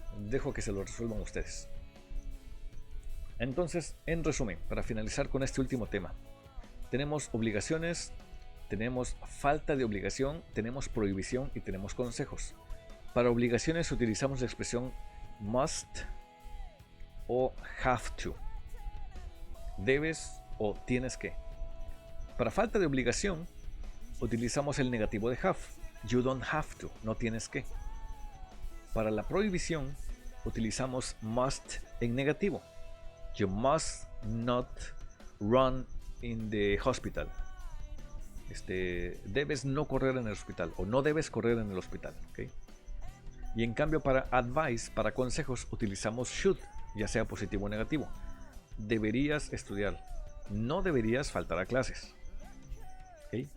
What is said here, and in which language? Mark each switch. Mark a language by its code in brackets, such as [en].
[es] Dejo que se lo resuelvan ustedes. Entonces, en resumen, para finalizar con este último tema, tenemos obligaciones, tenemos falta de obligación, tenemos prohibición y tenemos consejos. Para obligaciones utilizamos la expresión must o have to. Debes o tienes que. Para falta de obligación utilizamos el negativo de have. [en] You don't have to, [es] no tienes que. Para la prohibición utilizamos must en negativo. [en] You must not run in the hospital. [es] Debes no correr en el hospital o no debes correr en el hospital. ¿Okay? Y en cambio para advice, para consejos, utilizamos should, ya sea positivo o negativo. Deberías estudiar, no deberías faltar a clases. ¿Okay?